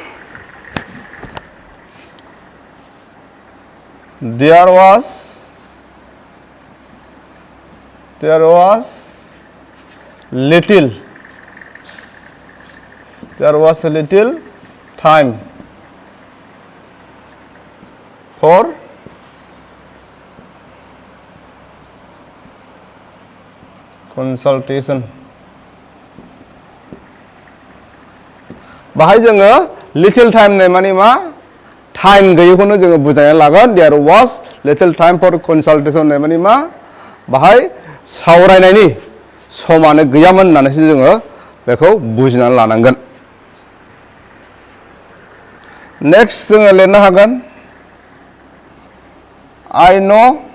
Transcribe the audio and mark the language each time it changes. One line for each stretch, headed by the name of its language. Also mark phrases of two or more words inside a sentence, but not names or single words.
English: there was little time for consultation
Bodo: बाहाय जोङो
English: little time
Bodo: होननाय माने मा टाइम गैयैखौनो जोङो बुजायनानै लागोन
English: there was little time for consultation
Bodo: होननाय माने मा बाहाय सावरायनायनि समानो गैयामोन होननानैसो जोङो बेखौ बुजिनानै लानांगोन नेक्स्ट जोङो लिरनो हागोन
English: I know